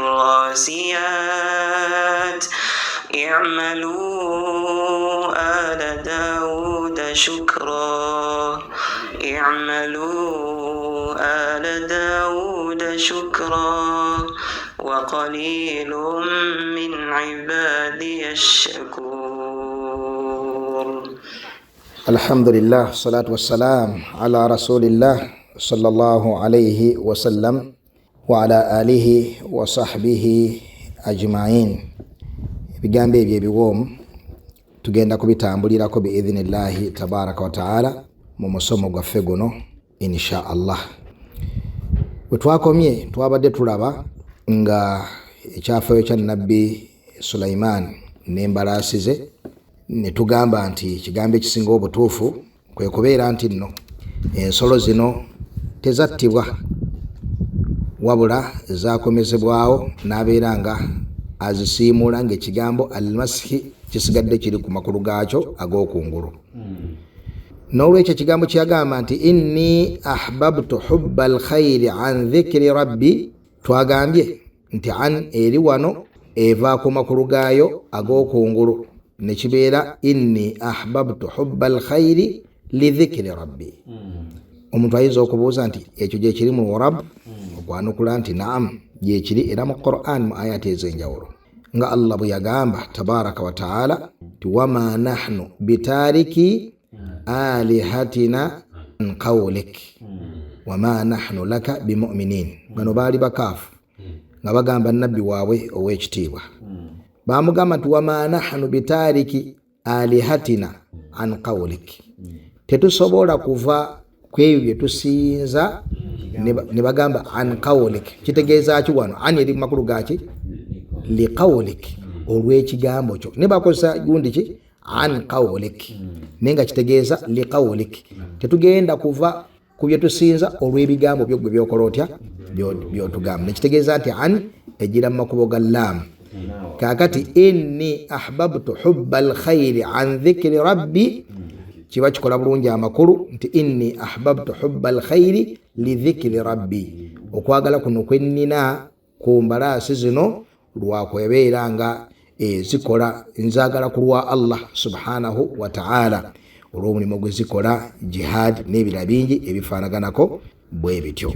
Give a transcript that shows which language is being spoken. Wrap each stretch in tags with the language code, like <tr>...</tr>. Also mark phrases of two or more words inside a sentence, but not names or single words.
<ar>الراسيات اعملوا آل داود شكرا وقليل من عبادي الشكور. الحمد لله والصلاة والسلام على رسول الله صلى الله عليه وسلم وعلى آله وصحبه أجمعين.</ar> <lg>Bigambo ebyo ebiwoomu tugenda kubitambulirako</lg> <ar>بإذن الله تبارك وتعالى</ar> <lg>mu musomo gwaffe guno</lg> <ar>إن شاء الله.</ar> <lg>Bwe twakomye twabadde tulaba nga ekyafaayo kya nabbi Sulaiman n'embalaasi ze, ne tugamba nti ekigambo ekisinga obutuufu kwe kubeera nti nno ensolo zino tezattibwa wabula zaakomezebwawo n'abeera nga azisiimula ng'ekigambo almasihi kisigadde kiri ku makulu gaakyo ag'okungulu. N'olwekyo ekigambo kyagamba nti</lg> <ar>إني أحببت حب الخير عن ذكر ربي,</ar> <lg>twagambye nti an eri wano eva ku makulu gaayo ag'okungulu ne kibeera</lg> <ar>إني أحببت حب الخير لذكر ربي.</ar> <lg>Omuntu ayinza okubuuza nti ekyo gye kiri mu Arab, okwanukula nti naam gye kiri era mu Qur'an mu ayati ez'enjawulo nga Allah bwe yagamba</lg> <ar>تبارك وتعالى</ar> <lg>ti</lg> <ar>وما نحن بتاركي آلهتنا عن قولك وما نحن لك بمؤمنين.</ar> <lg>Bano baali bakaafu nga bagamba nabbi waabwe ow'ekitiibwa, bamugamba nti</lg> <ar>وما نحن بتاركي آلهتنا عن قولك,</ar> <lg>tetusobola kuva kwebyo bye tusinza. Ne bagamba</lg> <ar>عن قولك,</ar> <lg>kitegeeza ki wano an eri makulu gaki</lg> <ar>لقولك,</ar> <lg>olw'ekigambo kyo. Ne bakozesa gundi ki</lg> <ar>عن قولك</ar> <lg>nenga kitegeeza</lg> <ar>لقولك,</ar> <lg>tetugenda kuva ku bye tusinza olw'ebigambo byo gwe byokola otya byotugamba. Nekitegeeza nti an egira mu makubo ga lam. Kakati</lg> <ar>إني أحببت حب الخير عن ذكر ربي</ar> <lg>kiba kikola bulungi amakulu nti</lg> <ar>إني أحببت حب الخير لذكر ربي,</ar> <lg>okwagala kuno kwennina ku mbalaasi zino lwakwebeera nga zikola nzagala kulwa Allah</lg> <ar>سبحانه وتعالى</ar> <lg>olw'omulimu gwe zikola jihad n'ebira bingi ebifaanaganako bwe bityo.</lg>